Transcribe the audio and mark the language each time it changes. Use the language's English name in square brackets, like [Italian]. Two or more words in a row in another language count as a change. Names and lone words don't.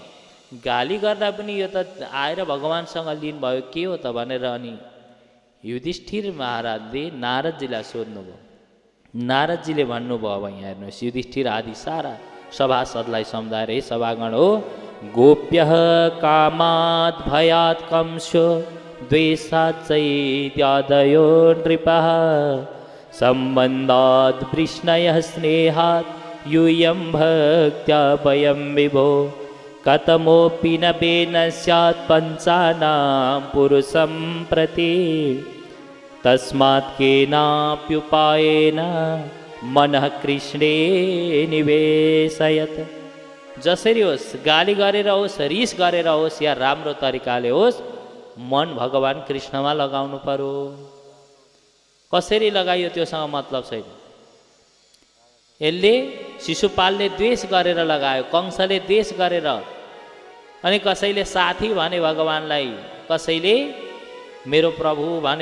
[Nepali] गाली गर्दा पनि यो त आएर भगवान्सँग लीन भयो, के हो त भनेर अनि युधिष्ठिर महाराजले नारदजीलाई सोध्नुभयो। नारदजीले भन्नुभयो, अब यहाँ हेर्नुहोस्, युधिष्ठिर आदि सारा सभासदलाई सम्झाएर, हे सभागण हो, [Sanskrit] गोप्य कामात् भयात् कंसो द्वेषात् चैत्यादयो नृपः सम्बन्धात् वृष्णयः स्नेहात् यूयं भक्त्या वयं विभो कथमोऽपि न बेन स्यात् पञ्चानां पुरुषं प्रति तस्मात् केनाप्युपायेन मनः कृष्णे निवेशयत। [Nepali] जसरी होस्, गाली गरेर होस्, रिस गरेर होस्, या राम्रो तरिकाले होस्, मन भगवान् कृष्णमा लगाउनु पर्यो। कसरी लगाइयो त्योसँग मतलब छैन। यसले शिशुपालले द्वेष गरेर लगायो, कंसले द्वेष गरेर, अनि कसैले साथी भने भगवान्लाई, कसैले मेरो प्रभु भने।